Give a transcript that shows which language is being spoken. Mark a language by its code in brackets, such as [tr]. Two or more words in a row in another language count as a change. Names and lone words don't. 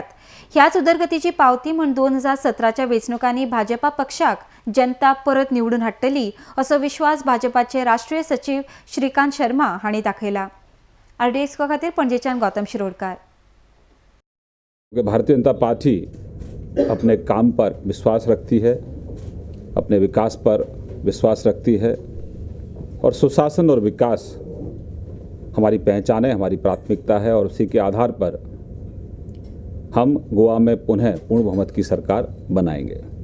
[kok] ह्याच उदरगतीची पावती म्हूण 2017च्या वेंचणुकांनी भाजपा पक्षाक जनता परत निवडून हाडटली असो विश्वास भाजपाचे राष्ट्रीय सचिव श्रीकांत शर्मा हांणी दाखयला। RDX खातीर पणजेच्यान गौतम शिरोडकार। [hi] भारतीय जनता पार्टी अपने काम पर विश्वास रखती है, अपने विकास पर विश्वास रखती है और सुशासन और विकास हमारी पहचान है, हमारी प्राथमिकता है और उसी के आधार पर हम गोवा में पुनः पूर्ण बहुमत की सरकार बनाएंगे।